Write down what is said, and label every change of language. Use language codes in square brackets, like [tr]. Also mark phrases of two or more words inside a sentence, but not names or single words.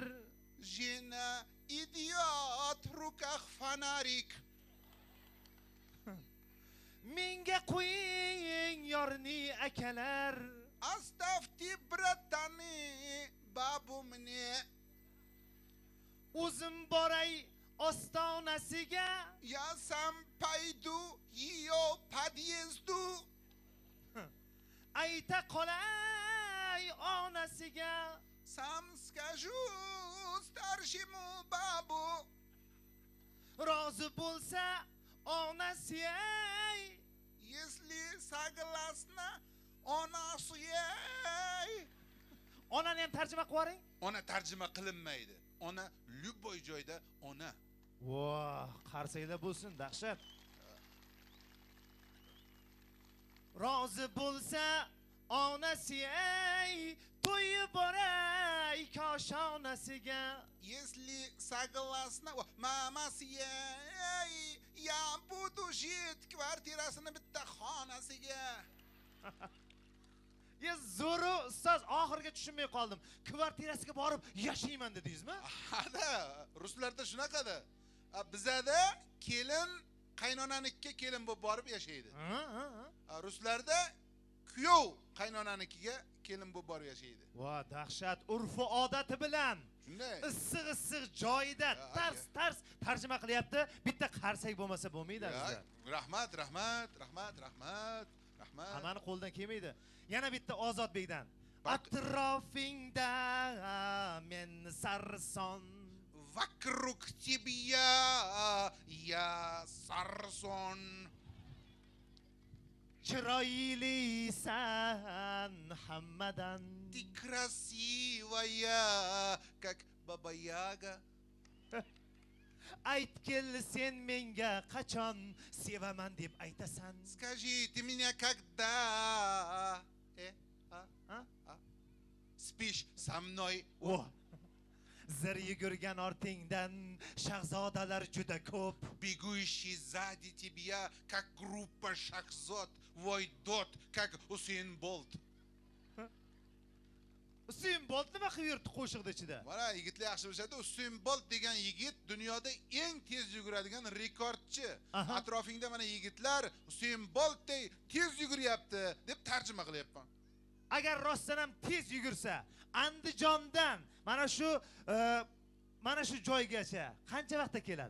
[ru] Жена идиот руках фонарик. [uz] Menga qo'ying yorni akalar. [ru] Оставьте братаны бабумни. [uz] O'zim boray ostonasiga. [ru] Я сам пойду ее подъезду. [uz] Ayta qolay onasiga. [ru] Сам скажу старшему бабу. [uz] Rozi bo'lsa onasi ey. [ru] Если согласна [uz] onasi ey. Onani ham tarjima qilib yuboring. Ona tarjima qilinmaydi. Ona любой joyda ona. Voh, qarsanglar bo'lsin, dahshat. Rozi bo'lsa onasi ey, to'yib boray koshonasiga. [ru] Если согласна [uz] mamasi ey, [ru] я буду жить [uz] kvartirasini bitta xonasiga. Ya zo'ru ustoz, oxirga tushunmay qoldim. Kvartirasiga borib yashayman dedingizmi? Hada, ruslarda shunaqada. Bizada kelin qaynonanikiga kelin bo'lib borib yashaydi. Ruslarda kuyov qaynonanikiga kelin bo'lib borib yashaydi. Va dahshat, urf-u odati bilan Shunday. issiq joyida tars tarjima qilyapti. Bitta qarsak bo'lmasa bo'lmaydi bizda. Rahmat. Hammani qo'ldan kelmaydi. Yana bitta Ozodbekdan. Atrofingda men sarson, [ru] Вокруг тебя я sarson. [uz] chiroylisan hammadan. [ru] Ты красивая, как Baba Yaga. [uz] Aytgil sen menga qachon sevaman deb aytasan. [ru] Скажи, ты меня когда спишь со мной? Oh. [uz] Zir yugurgan ortingdan shahzodalar juda ko'p. [ru] Бегущий сзади тебя, как группа Шахзод, Войдот, как Усейн Болт. [uz] Usain Bolt nima qilib yurdi qo'shiqda ichida? Mana yigitlar yaxshi bilishadi, Useyn Bolt degan yigit dunyoda eng tez yuguradigan rekordchi. Atrofingda mana yigitlar Useyn Boltday tez yuguryapti deb tarjima qilyapman. Agar rostdan ham tez yugursa, Andijondan mana shu joygacha qancha vaqtda keladi?